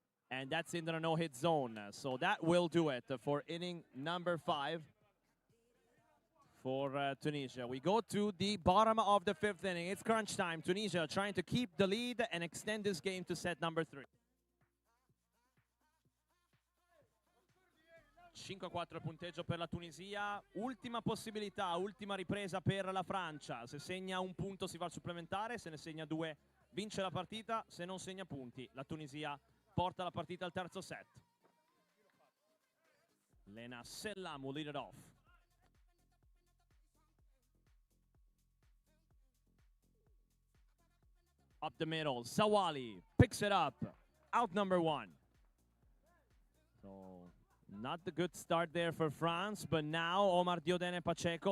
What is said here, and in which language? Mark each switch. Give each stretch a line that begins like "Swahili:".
English: And that's in the no-hit zone. So that will do it for inning number 5 for Tunisia. We go to the bottom of the 5th inning. It's crunch time. Tunisia trying to keep the lead and extend this game to set number 3.
Italian: 5-4 il punteggio per la Tunisia. Ultima possibilità, ultima ripresa per la Francia. Se segna un punto si va al supplementare, se ne segna 2 vince la partita, se non segna punti la Tunisia porta la partita al terzo set.
English: Lena Sellam will lead it off. Up the middle, Zawali picks it up. Out number 1. So not the good start there for France, but now Omar Diodene Pacheco.